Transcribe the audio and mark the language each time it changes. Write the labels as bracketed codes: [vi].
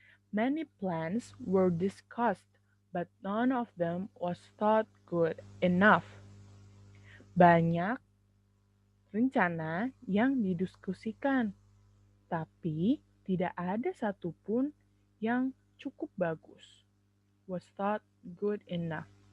[en] Many plans were discussed, but none of them was thought good enough. [id] Banyak rencana yang didiskusikan, tapi tidak ada satupun yang cukup bagus. [en] Was thought good enough.